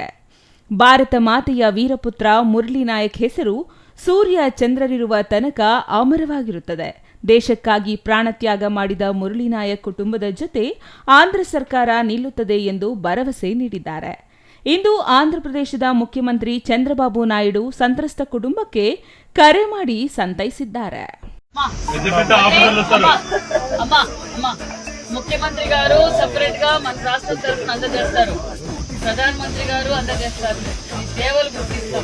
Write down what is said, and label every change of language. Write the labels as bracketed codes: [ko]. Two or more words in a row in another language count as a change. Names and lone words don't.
[kn] ಭಾರತ ಮಾತೆಯ ವೀರಪುತ್ರ ಮುರಳಿ ನಾಯಕ್ ಹೆಸರು ಸೂರ್ಯ ಚಂದ್ರರಿರುವ ತನಕ ಅಮರವಾಗಿರುತ್ತದೆ. ದೇಶಕ್ಕಾಗಿ ಪ್ರಾಣತ್ಯಾಗ ಮಾಡಿದ ಮುರಳಿ ನಾಯಕ್ ಕುಟುಂಬದ ಜೊತೆ ಆಂಧ್ರ ಸರ್ಕಾರ ನಿಲ್ಲುತ್ತದೆ ಎಂದು ಭರವಸೆ ನೀಡಿದ್ದಾರೆ. ಇಂದು ಆಂಧ್ರಪ್ರದೇಶದ ಮುಖ್ಯಮಂತ್ರಿ ಚಂದ್ರಬಾಬು ನಾಯ್ಡು ಸಂತ್ರಸ್ತ ಕುಟುಂಬಕ್ಕೆ ಕರೆ ಮಾಡಿ ಸಂತೈಸಿದ್ದಾರೆ. [te] ముఖ్యమంత్రి గారు సెపరేట్ గా మన రాష్ట్రం తరఫున అందజేస్తారు, ప్రధానమంత్రి గారు అందజేస్తారు. ఈ సేవలు గుర్తిస్తాం.